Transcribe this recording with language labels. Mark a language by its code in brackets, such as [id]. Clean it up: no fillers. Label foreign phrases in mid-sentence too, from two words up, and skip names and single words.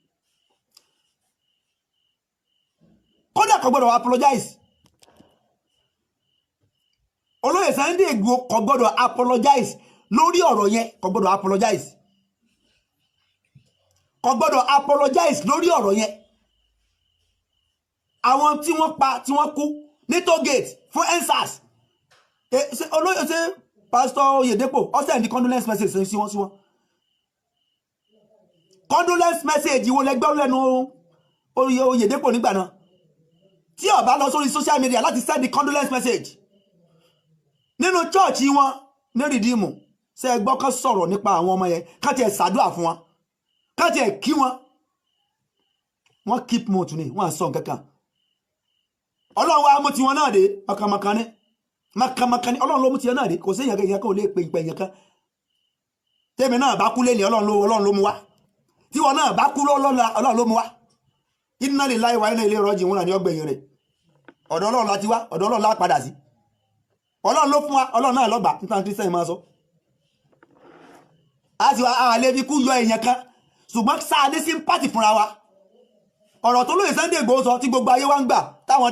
[yo] kódà kò gbọ́dọ̀ apologize olóyè Sunday Igboho kò gbọ́dọ̀ apologize lórí ọ̀rọ̀ yẹn kò gbọ́dọ̀ apologize lórí ọ̀rọ̀ yẹn àwọn tí wọ́n pa tí wọ́n kú ní tollgate fún EndSARS olóyè ṣe Pastor Oyedepo ọ̀sẹ̀ ní condolence message sí wọn [en] condolence message [yo] wo lẹ́gbẹ́ lẹ́nu Oyedepo nígbà náà tí ó bá lọ sórí [en] social media [yo] láti [en] send the condolence message [yo] nínú church wọn ní Redeem ṣe gbọ́ kan sọ̀rọ̀ nípa àwọn ọmọ yẹn ká tiẹ̀ ṣàdúrà fún wọn ká tiẹ̀ kí wọn [en] keep mouth [yo] ni wọ́n sọ nǹkan kan Ọlọ́run wa mú ti wọn náà dé makamaka ni Ọlọ́run ló mú ti wọn náà dé kò sí èèyàn kan ò lè pe ìpè èèyàn kan tèmi náà bá kú lé ní Ọlọ́run ló mú wá tí wọn náà bá kú Ọlọ́run ló mú wá [ar] إنا لله وإنا إليه راجعون [yo] ní ọgbẹ̀yìn rẹ̀ ọ̀dọ̀ Ọlọ́run láti wá ọ̀dọ̀ Ọlọ́run lá padà sí Ọlọ́run ló fún wa Ọlọ́run náà lọ́gbà nípa Christian máa sọ a ti wá àlè fi kú yọ èèyàn kan ṣùgbọ́n sáà ní sympathy fúnra wa ọ̀rọ̀ tó lóye Sunday Igboho sọ tí gbogbo ayé wá ń gbà táwọn